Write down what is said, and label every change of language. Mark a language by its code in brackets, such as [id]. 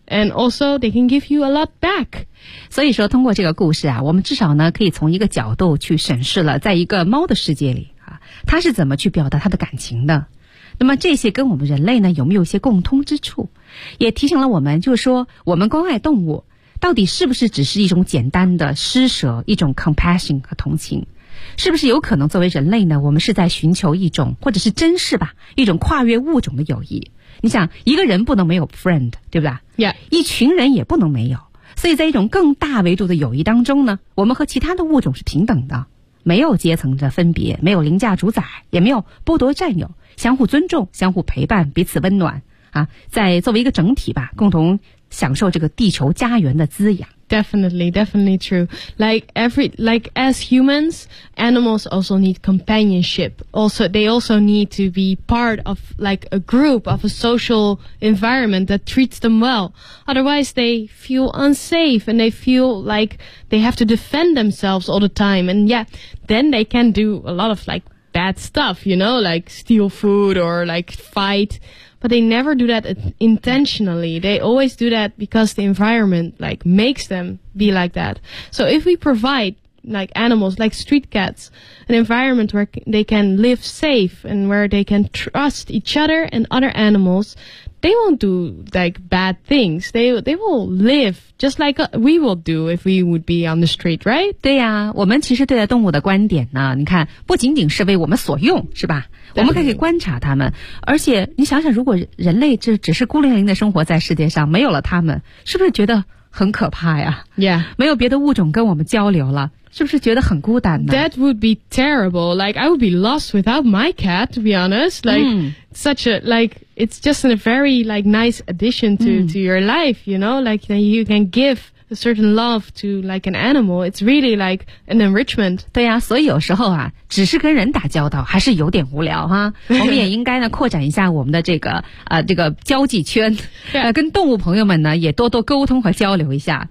[en] And also, they can give you a lot back. [zh] 所以说通过这个故事啊，我们至少呢可以从一个角度去审视了在一个猫的世界里啊，它是怎么去表达它的感情的。那么这些跟我们人类呢有没有一些共通之处，也提醒了我们，就是说我们关爱动物到底是不是只是一种简单的施舍，一种 compassion 和同情，是不是有可能作为人类呢，我们是在寻求一种，或者是珍视吧，一种跨越物种的友谊。你想一个人不能没有 friend 对不对、 [en] yeah. [zh] 一群人也不能没有，所以在一种更大维度的友谊当中呢，我们和其他的物种是平等的，没有阶层的分别，没有凌驾主宰，也没有剥夺占有，相互尊重，相互陪伴，彼此温暖啊，在作为一个整体吧，共同享受这个地球家园的滋养。 [en] Definitely, definitely true. Like as humans, animals also need companionship. Also, they also need to be part of like a group of a social environment that treats them well. Otherwise, they feel unsafe and they feel like they have to defend themselves all the time. And yeah, then they can do a lot of like bad stuff, you know, like steal food or like fight. But they never do that intentionally. They always do that because the environment, like, makes them be like that. So if we provide, like, animals, like street cats, an environment where they can live safe and where they can trust each other and other animals, they won't do, like, bad things. They will live just like we would do if we would be on the street, right? [zh] 对呀、啊、我们其实对待动物的观点呢，你看，不仅仅是为我们所用，是吧？我们可以观察他们，而且你想想，如果人类就只是孤零零的生活在世界上，没有了他们，是不是觉得很可怕呀？ [en] Yeah. [zh] 没有别的物种跟我们交流了，是不是觉得很孤单呢？ [en] That would be terrible. Like, I would be lost without my cat, to be honest. Like,、mm. such a, like, it's just a very, like, nice addition to,、mm. to your life, you know? Like, you can give... A certain love to like an animal, it's really like an enrichment. [zh] 对呀、啊，所以有时候啊，只是跟人打交道还是有点无聊哈。我们也应该呢扩展一下我们的这个这个交际圈， [en] yeah. [zh] 跟动物朋友们呢也多多沟通和交流一下。